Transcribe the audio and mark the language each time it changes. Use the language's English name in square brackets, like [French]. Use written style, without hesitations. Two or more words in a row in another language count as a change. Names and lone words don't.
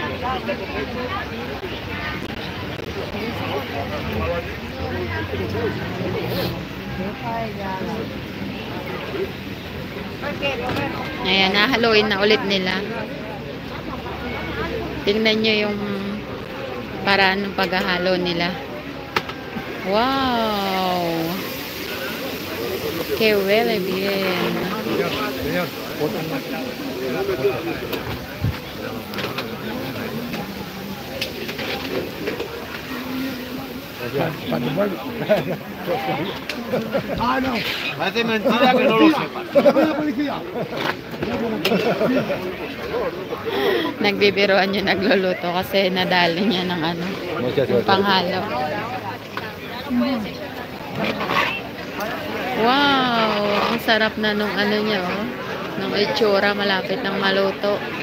[Filipino] Ayan, nahaluin na ulit nila. Tingnan nyo yung paraan ng paghahalo nila. [Spanish] Wow! Que huele bien. Parece mentira que no lo sepan. [Filipino] Nagbibiroan yung nagluluto kasi nadali niya ng ano, yung panghalo. Wow! Ang sarap na nung ano niya, oh. Nung itsura, malapit ng maluto.